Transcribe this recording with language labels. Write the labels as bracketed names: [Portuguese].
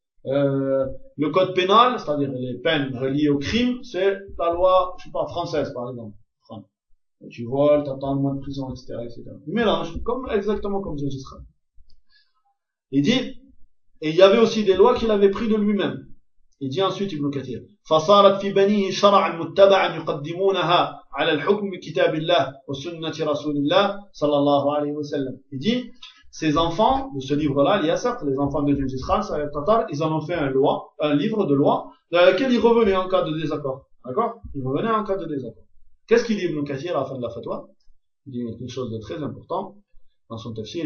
[French] Le code pénal, c'est-à-dire les peines reliées au crime, c'est la loi, je sais pas, française, par exemple. Tu voles, t'attends le mois de prison, etc., etc. Il mélange, exactement comme Genghis Khan. Il dit, et il y avait aussi des lois qu'il avait pris de lui-même. Il dit ensuite Ibn Kathir, [Arabic] فصارت في بنيه شرعا متبعا يقدمونها على الحكم بكتاب الله وسنة رسول الله صلى الله عليه وسلم. [French] Il dit, ces enfants de ce livre-là, Yasser, les enfants de Genghis Khan, Sayyid Tatar, ils en ont fait un livre de loi, dans lequel ils revenaient en cas de désaccord. D'accord? Ils revenaient en cas de désaccord. Qu'est-ce qu'il dit Ibn Kathir à la fin de la fatwa? Il dit une chose de très importante dans son tafsir.